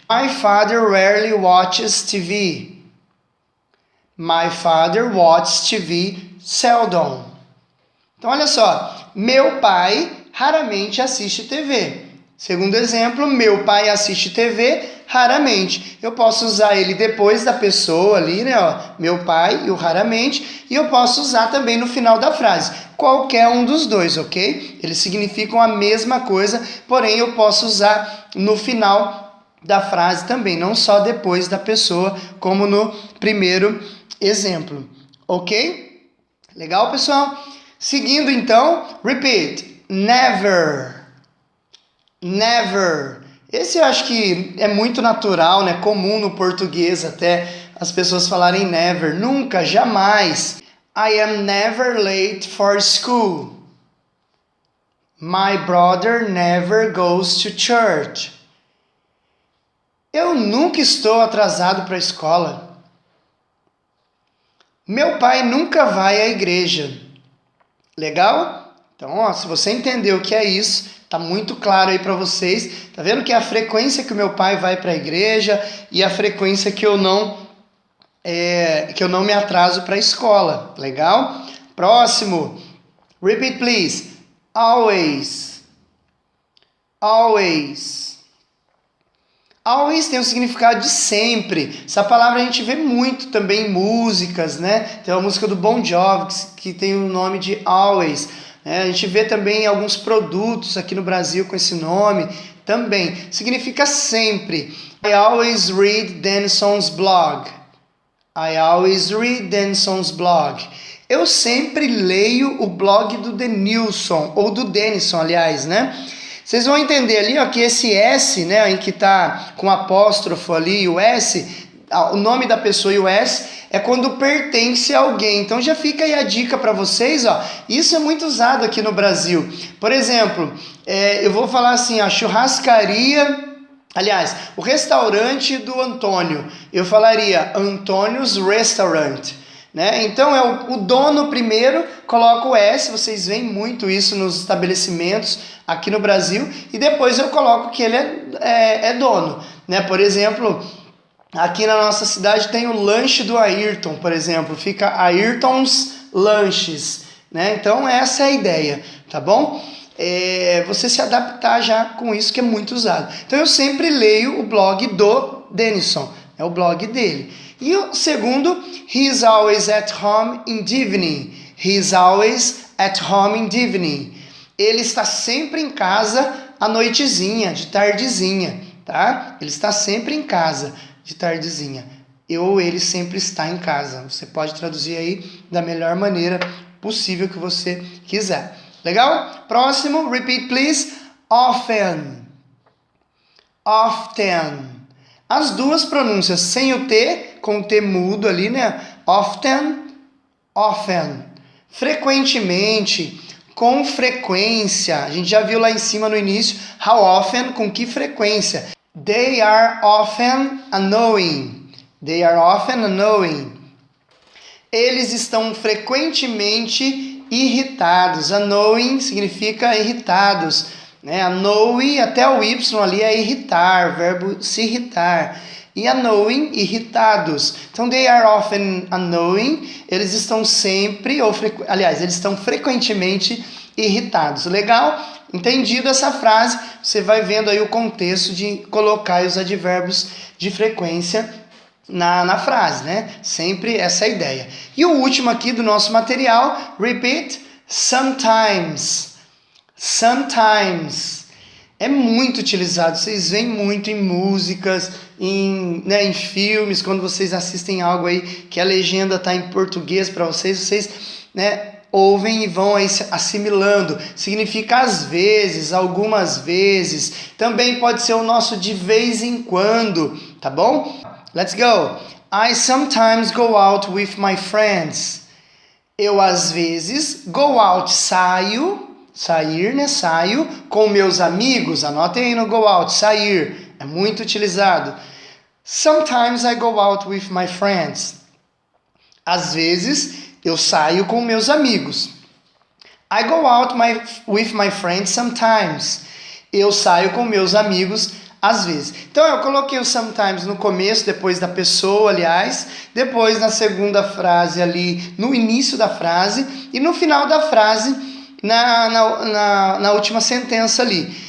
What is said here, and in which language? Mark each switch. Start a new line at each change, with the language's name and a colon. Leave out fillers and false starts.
English: My father rarely watches TV. My father watches TV seldom.
Portuguese: Então, olha só, meu pai raramente assiste TV. Segundo exemplo, meu pai assiste TV raramente. Eu posso usar ele depois da pessoa ali, né? Ó, meu pai e o raramente. E eu posso usar também no final da frase. Qualquer um dos dois, ok? Eles significam a mesma coisa, porém eu posso usar no final da frase também, não só depois da pessoa, como no primeiro exemplo, ok? Legal, pessoal? Seguindo então,
English: repeat, never, never.
Portuguese: Esse eu acho que é muito natural, né? Comum no português até as pessoas falarem never, nunca, jamais.
English: I am never late for school. My brother never goes to church.
Portuguese: Eu nunca estou atrasado para a escola. Meu pai nunca vai à igreja. Legal? Então, ó, se você entendeu o que é isso, tá muito claro aí para vocês. Tá vendo que é a frequência que o meu pai vai para a igreja e a frequência que eu não me atraso para a escola. Legal? Próximo.
English: Repeat, please. Always. Always.
Portuguese: Always tem o significado de sempre. Essa palavra a gente vê muito também em músicas, né? Tem uma música do Bon Jovi que tem o nome de Always. Né? A gente vê também alguns produtos aqui no Brasil com esse nome também. Significa sempre.
English: I always read Denison's blog. I always read Denison's blog.
Portuguese: Eu sempre leio o blog do Denilson, ou do Denison, aliás, né? Vocês vão entender ali, ó, que esse S, né, em que tá com apóstrofo ali, o S, o nome da pessoa e o S, é quando pertence a alguém. Então já fica aí a dica para vocês, ó. Isso é muito usado aqui no Brasil. Por exemplo, eu vou falar assim, a churrascaria, aliás, o restaurante do Antônio. Eu falaria Antônio's Restaurant. Né? Então é o dono primeiro, coloca o S, vocês veem muito isso nos estabelecimentos aqui no Brasil, e depois eu coloco que ele é dono, né? Por exemplo, Aqui na nossa cidade tem o lanche do Ayrton, por exemplo, fica Ayrton's Lanches, né? Então essa é a ideia, tá bom? Você se adaptar já com isso que é muito usado. Então eu sempre leio o blog do Denison, é o blog dele. E o segundo,
English: he is always at home in the evening. He is always at home in the evening.
Portuguese: Ele está sempre em casa à noitezinha, de tardezinha, tá? Ele está sempre em casa de tardezinha. Ele sempre está em casa. Você pode traduzir aí da melhor maneira possível que você quiser. Legal? Próximo,
English: repeat please. Often. Often.
Portuguese: As duas pronúncias sem o T, com o T mudo ali, né? Often, often. Frequentemente, com frequência. A gente já viu lá em cima no início,
English: how often,
Portuguese: com que frequência.
English: They are often annoying. They are often annoying.
Portuguese: Eles estão frequentemente irritados. Annoying significa irritados, né? Annoy, até o Y ali é irritar, verbo se irritar. E annoying, irritados. Então,
English: they are often annoying.
Portuguese: Eles estão sempre, eles estão frequentemente irritados. Legal? Entendido essa frase, você vai vendo aí o contexto de colocar os advérbios de frequência na frase, né? Sempre essa ideia. E o último aqui do nosso material,
English: repeat, sometimes. Sometimes.
Portuguese: É muito utilizado, vocês veem muito em músicas, em filmes, quando vocês assistem algo aí que a legenda está em português para vocês, né, ouvem e vão aí assimilando. Significa às vezes, algumas vezes. Também pode ser o nosso de vez em quando, tá bom?
English: Let's go! I sometimes go out with my friends.
Portuguese: Eu às vezes
English: go out,
Portuguese: sair, né? Saio com meus amigos. Anotem aí no go out, sair. É muito utilizado.
English: Sometimes I go out with my friends.
Portuguese: Às vezes eu saio com meus amigos.
English: I go out with my friends sometimes.
Portuguese: Eu saio com meus amigos às vezes. Então eu coloquei o sometimes no começo, depois da pessoa, aliás, depois na segunda frase ali, no início da frase e no final da frase, na última sentença ali.